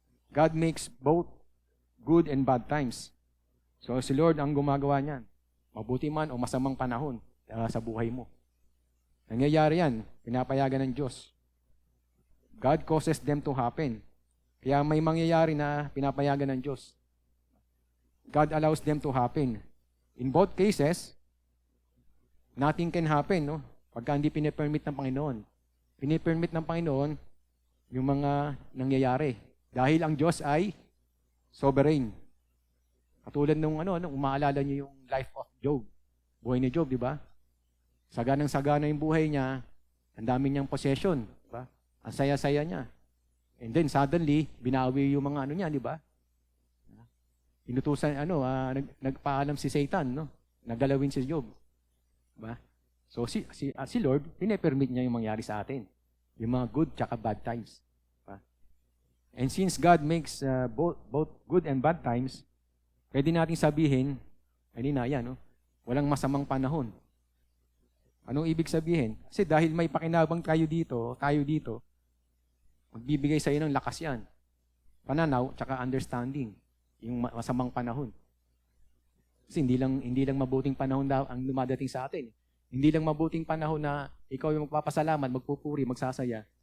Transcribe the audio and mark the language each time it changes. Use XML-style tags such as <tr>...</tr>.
<en>God makes both good and bad times.</en> <tl>So si Lord ang gumagawa niyan. Mabuti man o masamang panahon sa buhay mo. Nangyayari yan, pinapayagan ng Diyos. God causes them to happen. Kaya may mangyayari na pinapayagan ng Diyos.</tl> <en>God allows them to happen. In both cases, nothing can happen, no?</en> <tl>Pagka hindi pinipermit ng Panginoon. Pinipermit ng Panginoon yung mga nangyayari. Dahil ang Diyos ay sovereign. Katulad nung umaalala niyo yung</tl> <en>life of Job.</en> <tl>Buhay ni Job, di ba? Saganang-sagana yung buhay niya, ang dami niyang possession, di ba? Ang saya-saya niya.</tl> <en>And then suddenly,</en> <tl>binawi yung mga niya, di ba? Inutusan, nagpaalam si Satan, no? Nagalawin si Job. Diba? So, si Lord, pinipermit niya yung mangyari sa atin. Yung mga good tsaka bad times. Diba?</tl> <en>And since God makes both good and bad times,</en> <tl>pwede natin sabihin, walang masamang panahon. Anong ibig sabihin? Kasi dahil may pakinabang tayo dito, magbibigay sa iyo ng lakas yan. Pananaw tsaka understanding. Yung masamang panahon. Kasi hindi lang mabuting panahon daw ang lumadating sa atin. Hindi lang mabuting panahon na ikaw yung magpapasalamat, magpupuri, magsasaya.</tl>